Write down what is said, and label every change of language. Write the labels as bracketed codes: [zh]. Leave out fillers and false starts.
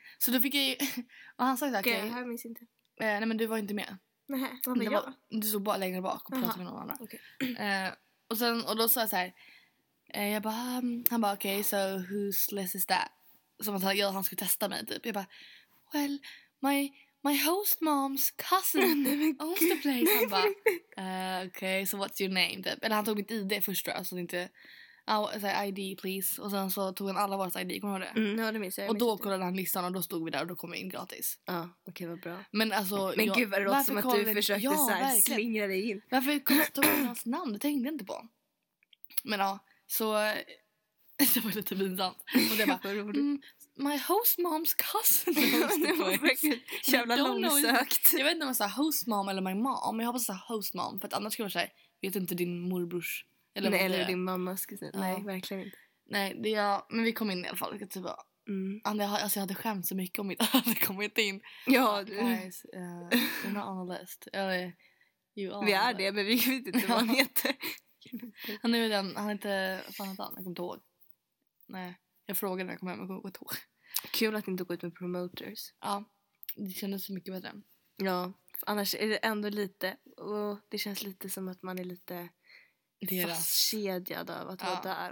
[sv] Så då fick jag ju, och han sa ju såhär, okej, jag minns inte. Nej, men du var inte med. Nej, var jag? Du stod bara längre bak och pratade, aha, med någon annan. [en] Okay. [sv] Och sen, och då sa jag såhär, jag bara, han bara, okej, [en] okay, so who's list is that? [sv] Som att han skulle testa mig, typ. Jag bara, [en] well, my host mom's cousin owns the place. [sv] Han bara, okej, [en] okay, so what's your name? [sv] Typ. Eller han tog mitt ID först, tror jag, så det inte, så [en] ID please. [sv] Och sen så tog han alla våra ID, kommer du ihåg det? Mm, ja, det minns jag. Och då kollade han listan och då stod vi där och då kom vi in gratis. Ja, okej, okay, vad bra. Men alltså, men gud, vad det låter som att du försökte, ja, så här slingra dig in. Varför tog han hans namn? Det tänkte jag inte på. Men ja, så det var lite pinsamt. Och det var för roligt. [en] My host mom's cousin. [sv] Det var verkligen jävla långsökt. Jag vet inte om jag sa host mom eller my mom. Men jag hoppas att jag sa host mom. För att annars skulle jag säga, vet du inte din morbrors? Eller, nej, eller din mammas kusin. Ja. Nej, verkligen inte. Nej, det jag, men vi kom in i alla fall. Typ, alltså jag hade skämt så mycket om mitt hade kommit in. Ja, [en] guys, you're not on the list. [sv] Vi är det, men vi vet inte vad han heter. Han är den, han heter, fan heter han, jag kommer ihåg. Nej. Jag frågade när jag kom hem och gå ett år. Kul att inte gå ut med promoters. Ja, det kändes så mycket bättre. Ja, annars är det ändå lite, och det känns lite som att man är lite fastkedjad av att, ja, vara där.